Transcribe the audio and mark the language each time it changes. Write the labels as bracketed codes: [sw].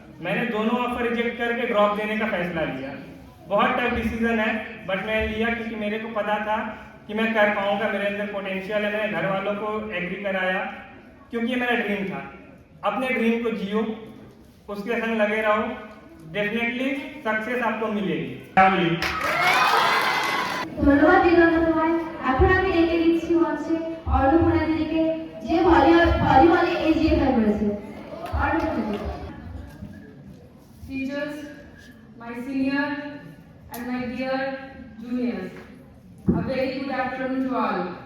[hi] मैंने दोनों offer reject करके ड्रॉप देने का फैसला लिया। बहुत टफ डिसीजन है, बट मैं लिया क्योंकि मेरे को पता था कि मैं कर पाऊंगा, मेरे अंदर पोटेंशियल है। मैंने घर वालों को एग्री कराया, क्योंकि ये मेरा ड्रीम था। अपने ड्रीम को जियो, उसके संग लगे रहो, डेफिनेटली सक्सेस आपको मिलेगी। [bn] ধন্যবাদ দিগন্ত তোমায়। এখন আমি ডেকে দিচ্ছি মঞ্চে অর্ণপূর্ণা দিদিকে, যে ভলিবলে এজিএফআই করেছে। অর্ণপূর্ণা দিদি। [en] Teachers, my senior and my dear juniors, a very good afternoon to all.